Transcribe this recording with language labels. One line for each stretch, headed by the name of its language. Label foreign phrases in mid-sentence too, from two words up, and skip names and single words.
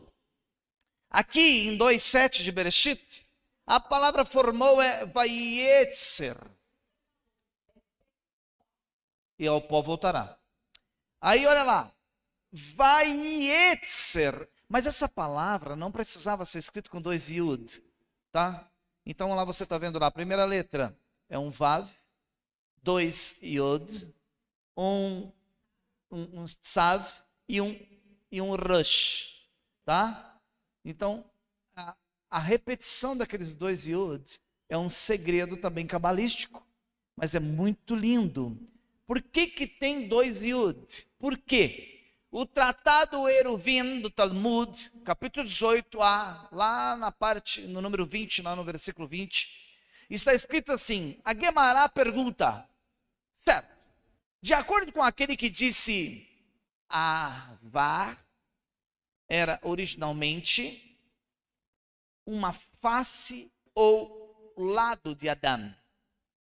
Portuguese: Aqui em 2:7 de Bereshit, a palavra formou é vaietzer. E ao pó voltará. Aí olha lá, vaietzer. Mas essa palavra não precisava ser escrita com 2 yud, tá? Então lá você está vendo lá, a primeira letra é um vav, 2 yud, um tzav e um rush, tá? Então a repetição daqueles 2 yud é um segredo também cabalístico, mas é muito lindo. Por que tem 2 yud? Por quê? O Tratado Eruvin do Talmud, capítulo 18a, lá na parte, no número 20, lá no versículo 20, está escrito assim, a Guemará pergunta, certo, de acordo com aquele que disse, Avar era originalmente uma face ou lado de Adão.